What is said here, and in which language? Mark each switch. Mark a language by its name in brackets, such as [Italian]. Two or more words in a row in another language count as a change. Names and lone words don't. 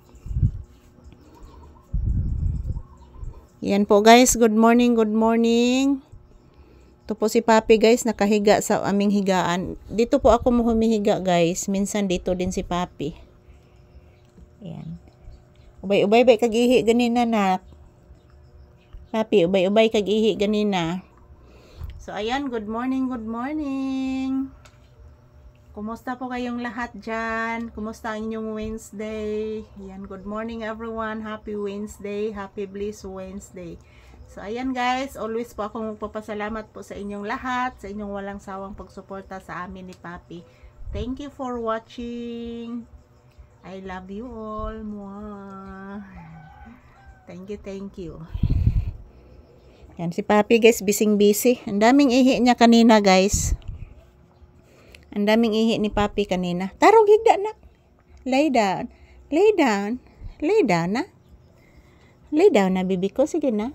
[Filipino] Yan po, guys, [English] good morning. [Filipino] Ito po si Papi, guys, nakahiga sa aming higaan. Dito po ako mo humihiga, guys. Minsan dito din si Papi. Ayan. [Hiligaynon] Ubay-ubay kag-ihi ganina, nak. Papi, ubay-ubay kag-ihi ganina. [Filipino] So, ayan, [English] good morning. [Filipino] Kumusta po kayong lahat dyan? Kumusta ang inyong Wednesday? Ayan, [English] good morning everyone. Happy Wednesday. Happy Bliss Wednesday. [Filipino] So, ayan guys, always po akong magpapasalamat po sa inyong lahat, sa inyong walang sawang pagsuporta sa amin ni Papi. [English] Thank you for watching. I love you all. Mwah. Thank you. [Filipino] Yan si Papi, guys, busy. Ang daming ihi niya kanina, guys. Ang daming ihi ni Papi kanina. [Hiligaynon] Tarong higda, [English] nak. Lay down na. Lay down [Filipino] na, bibi ko. Sige na.